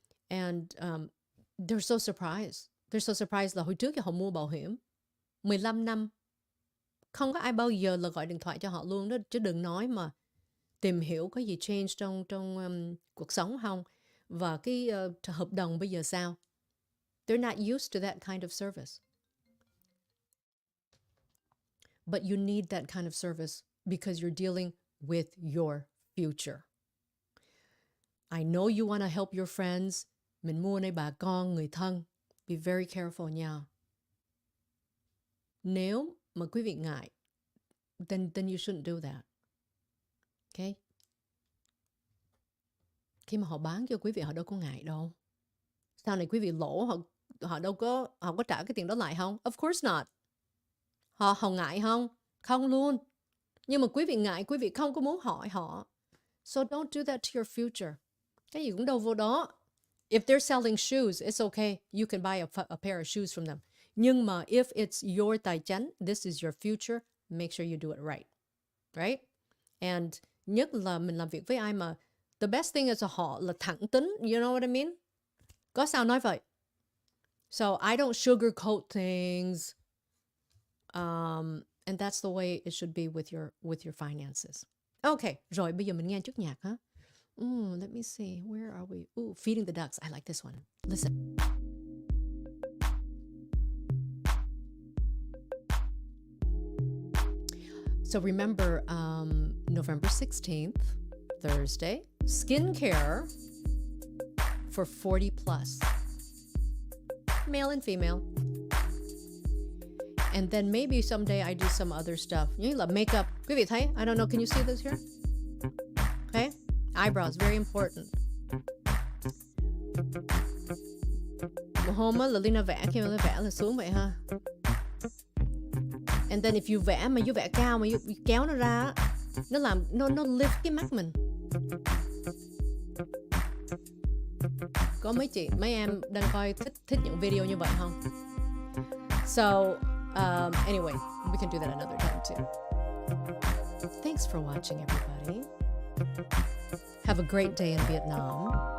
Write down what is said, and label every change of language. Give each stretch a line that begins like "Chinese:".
English: And they're so surprised. They're so surprised
Vietnamese: là hồi trước họ mua bảo hiểm 15 năm. Không có ai bao giờ là gọi điện thoại cho họ luôn đó. Chứ đừng nói mà tìm hiểu có gì change trong cuộc sống không. Và cái hợp đồng bây giờ sao.
English: They're not used to that kind of service. But you need that kind of service because you're dealing with your future. I know you want to help your friends.
Vietnamese: Mình mua này bà con, người thân.
English: Be very careful
Vietnamese: nha. Nếu mà quý vị ngại,
English: then you shouldn't do that. Okay?
Vietnamese: Khi mà họ bán cho quý vị, họ đâu có ngại đâu. Sau này quý vị lỗ, họ có trả cái tiền đó lại không?
English: Of course not.
Vietnamese: Họ ngại không? Không luôn. Nhưng mà quý vị ngại, quý vị không có muốn hỏi họ.
English: So don't do that to your future.
Vietnamese: Cái gì cũng đâu vô đó.
English: If they're selling shoes, it's okay. You can buy a pair of shoes from them.
Vietnamese: Nhưng mà
English: if it's your
Vietnamese: tài chánh,
English: this is your future, make sure you do it right. Right? And
Vietnamese: nhất là mình làm việc với ai mà
English: the best thing is
Vietnamese: họ là thẳng tính.
English: You know what I mean?
Vietnamese: Có sao nói vậy?
English: So I don't sugarcoat things. And that's the way it should be with your finances. Okay,
Vietnamese: rồi bây giờ mình nghe chút nhạc ha.
English: Ooh, let me see. Where are we? Ooh, feeding the ducks. I like this one. Listen. So remember, November 16th, Thursday, skincare for 40 plus, male and female. And then maybe someday I do some other stuff. You love makeup.
Vietnamese: Quý vị thấy?
English: I don't know. Can you see this here? Okay. Eyebrows, very important.
Vietnamese: Một hôm á, Leyna vẽ khi mà vẽ là xuống vậy ha.
English: And then if you
Vietnamese: vẽ mà you vẽ cao mà you kéo nó ra, nó làm nó lift cái mắt mình. Có mấy em đang coi thích những video như vậy không?
English: So anyway, we can do that another time too. Thanks for watching, everybody. Have a great day in Vietnam.